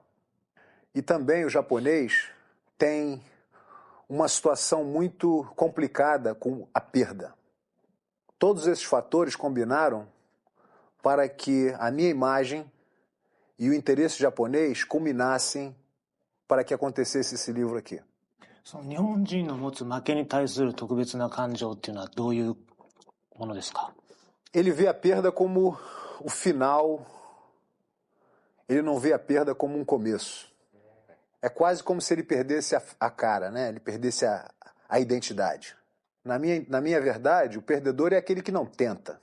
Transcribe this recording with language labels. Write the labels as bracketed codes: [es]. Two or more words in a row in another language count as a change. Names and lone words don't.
[pt] E também o japonês tem uma situação muito complicada com a perda. Todos esses fatores combinaram para que a minha imagem e o interesse japonês culminassem para que acontecesse esse livro aqui. [ja] その日本人の持つ負けに対する特別な感情っていうのはどういうものですか？ [pt] Ele vê a perda como o final, ele não vê a perda como um começo. É quase como se ele perdesse a cara, né? Ele perdesse a identidade. Na minha verdade, o perdedor é aquele que não tenta.